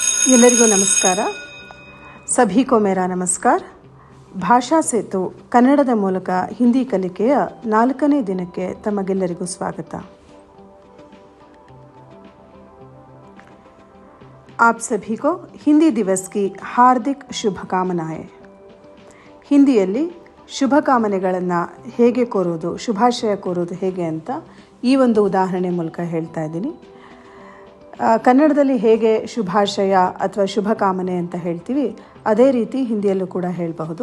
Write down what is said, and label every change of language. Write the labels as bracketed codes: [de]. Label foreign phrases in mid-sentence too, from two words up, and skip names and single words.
[kn] ಎಲ್ಲರಿಗೂ ನಮಸ್ಕಾರ. [hi] सभी को मेरा नमस्कार. [kn] ಭಾಷಾ ಸೇತು ಕನ್ನಡದ ಮೂಲಕ ಹಿಂದಿ ಕಲಿಕೆಯ 4ನೇ ದಿನಕ್ಕೆ ತಮಗೆಲ್ಲರಿಗೂ ಸ್ವಾಗತ. [hi] आप सभी को हिंदी दिवस की हार्दिक शुभकामनाएं. [kn] ಹಿಂದಿಯಲ್ಲಿ ಶುಭಕಾಮನೆಗಳನ್ನು ಹೇಗೆ ಕೋರೋದು, ಶುಭಾಶಯ ಕೋರೋದು ಹೇಗೆ ಅಂತ ಈ ಒಂದು ಉದಾಹರಣೆ ಮೂಲಕ ಹೇಳ್ತಾ ಇದ್ದೀನಿ. ಕನ್ನಡದಲ್ಲಿ ಹೇಗೆ ಶುಭಾಶಯ ಅಥವಾ ಶುಭಕಾಮನೆ ಅಂತ ಹೇಳ್ತೀವಿ, ಅದೇ ರೀತಿ ಹಿಂದಿಯಲ್ಲೂ ಕೂಡ ಹೇಳಬಹುದು.